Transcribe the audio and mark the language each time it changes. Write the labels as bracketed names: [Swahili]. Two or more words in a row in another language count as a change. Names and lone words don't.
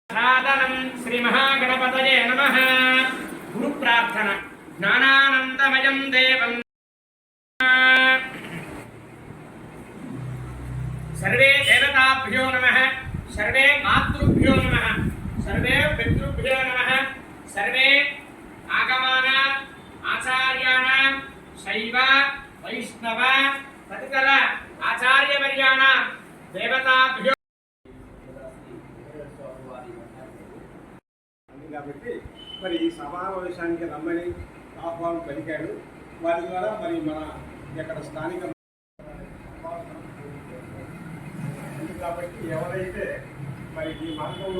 [Sanskrit] अभिवादनं श्री महागणपतये नमः। गुरु प्रार्थना ज्ञानानंदमयं देवं सर्वे देवताभ्यो नमः, सर्वे मातृभ्यो नमः, सर्वे पितृभ्यो नमः, सर्वे आगमानां आचार्याणां शैव वैष्णव तदितर आचार्यवर्याणां देवताभ्यो [Telugu] కాబట్టి మరి ఈ సమావేశానికి రమ్మని ఆహ్వానం పలికాడు. వారి ద్వారా మరి మన ఇక్కడ స్థానిక కాబట్టి ఎవరైతే మరి ఈ మార్గంలో